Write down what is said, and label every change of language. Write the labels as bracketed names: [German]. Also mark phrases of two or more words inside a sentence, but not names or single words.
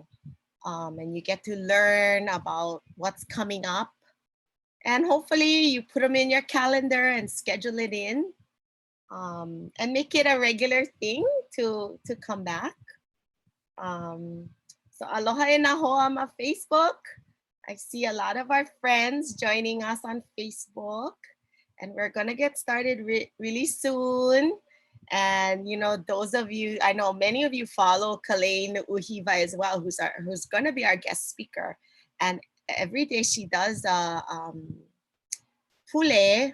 [English] And you get to learn about what's coming up. And hopefully you put them in your calendar and schedule it in. And make it a regular thing to come back. [Hawaiian] So aloha e na hoa ma Facebook. [English] I see a lot of our friends joining us on Facebook, and we're gonna get started really soon. And you know, those of you, I know many of you follow Kalei Uhiva as well, who's gonna be our guest speaker. And every day she does pule.